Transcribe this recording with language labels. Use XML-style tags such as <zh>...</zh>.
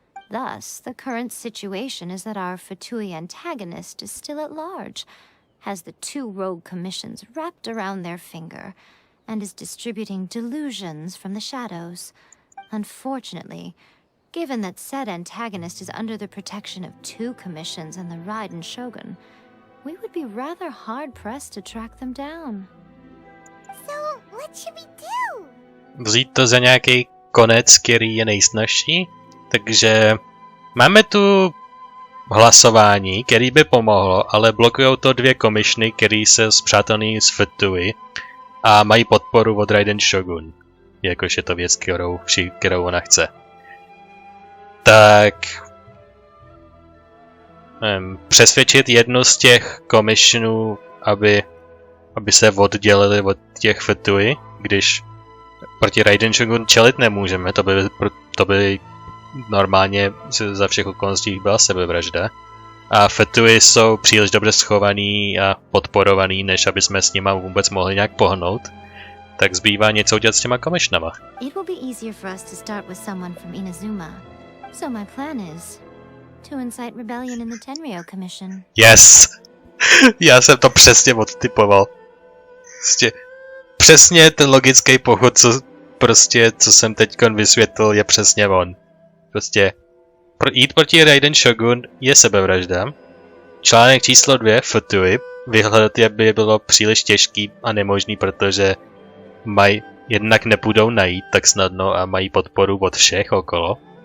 <en>Thus, the current situation is that our Fatui antagonist is still at large, has the two rogue commissions wrapped around their finger, and is distributing delusions from the shadows. Unfortunately, given that said antagonist is under the protection of two commissions and the Raiden Shogun, we would be rather hard-pressed to track them down. So, what should we do?</en> <cs>Vzít to za nějaký konec, který je nejsnažší, takže máme tu hlasování, který by pomohlo, ale blokujou to dvě komishny, který se spřátelní s Fatui a mají podporu od Raiden Shogun, jakož je to věc, kterou ona chce. Tak přesvědčit jednu z těch komisionů, aby se oddělili od těch Fatui, když proti Raiden Shogun čelit nemůžeme, to by normálně za všech okolností byla sebevražda. A Fatui jsou příliš dobře schovaný a podporovaný, než aby jsme s nima vůbec mohli nějak pohnout. Tak zbývá něco udělat s těma komisionama.</cs> <en>It will be easier for us to start with someone from Inazuma. So my plan is to incite rebellion in the Tenryou Commission. Yes!</en> <cs>Já jsem to přesně odtypoval. Přesně ten logický pochod, co jsem teďkon vysvětlil, je přesně on. Prostě jít proti Raiden Shogun je sebevražda. Článek číslo 2, Fatui, vyhledat je by bylo příliš těžký a nemožný, protože jednak nepůjdou najít tak snadno a mají podporu od všech okolo.</cs>